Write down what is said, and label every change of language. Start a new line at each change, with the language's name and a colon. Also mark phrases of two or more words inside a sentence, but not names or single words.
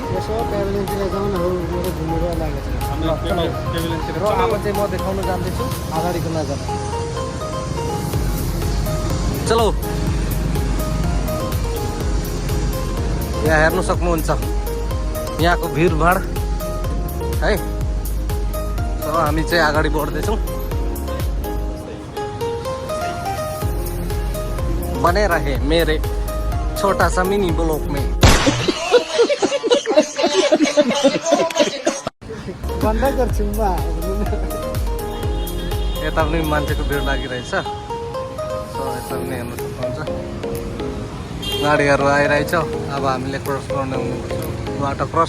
Nepali: यसो पेभिलियनतिर जाउँ न, मेरो घुमेर लागेको छ। र अब चाहिँ म देखाउन जाँदैछु अगाडिको नजारा। चलो यहाँ हेर्नु सक्नुहुन्छ यहाँको भिडभाड है। हामी चाहिँ अगाडि बढ्दैछौँ।
Hindi: बने रहे मेरे छोटा सा मिनी ब्लॉक में।
Nepali: बन्द गर्छु म। यता पनि मान्छेको भिड लागिरहेछ। सो यता पनि हेर्नु सक्नुहुन्छ गाडीहरू आइरहेछ। अब हामीले क्रस गर्ने हुनुपर्छ, बाटो क्रस।